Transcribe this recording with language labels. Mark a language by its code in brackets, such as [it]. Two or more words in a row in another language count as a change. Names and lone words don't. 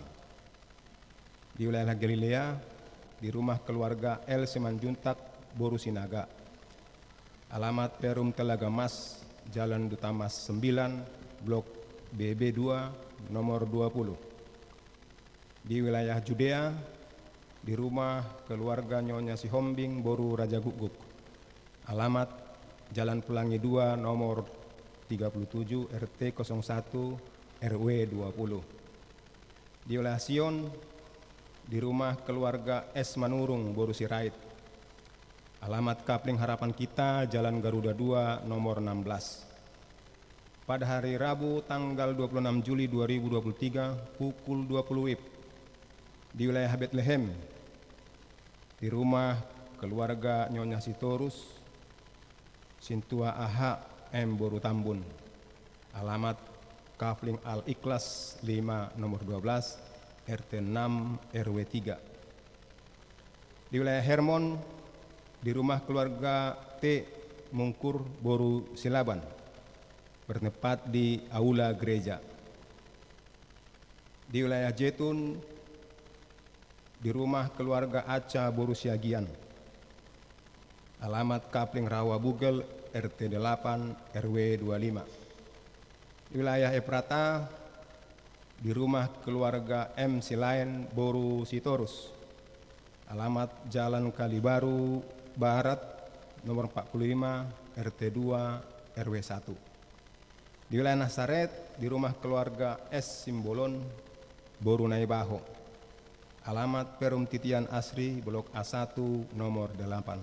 [id] Di wilayah Galilea, di rumah keluarga L Simanjuntak, Boru Sinaga, alamat Perum Telaga Mas, Jalan Duta Mas 9, Blok BB 2 nomor 20. Di wilayah Judea, di rumah keluarga Nyonya Sihombing Boru Raja Guguk. Alamat Jalan Pelangi 2 nomor 37 RT 01 RW 20. Di wilayah Sion, di rumah keluarga S. Manurung Boru Sirait. Alamat Kapling Harapan Kita Jalan Garuda 2 nomor 16. Pada hari Rabu tanggal 26 Juli 2023 pukul 20 WIB di wilayah Bethlehem, di rumah keluarga Nyonya Sitorus Sintua Aha M. Boru Tambun. Alamat Kafling Al-Ikhlas 5 nomor 12 RT 6 RW 3. Di wilayah Hermon, di rumah keluarga T. Mungkur Boru Silaban, bertempat di aula gereja. Di wilayah Jetun, di rumah keluarga Aca Boru Siagian. Alamat Kapling Rawa Bugel RT 8 RW 25. Di wilayah Efrata, di rumah keluarga M. Silain Boru Sitorus. Alamat Jalan Kalibaru Barat nomor 45 RT 2 RW 1. Di wilayah Nasaret, di rumah keluarga S. Simbolon Boru Naibaho. Alamat Perum Titian Asri Blok A1 nomor 8.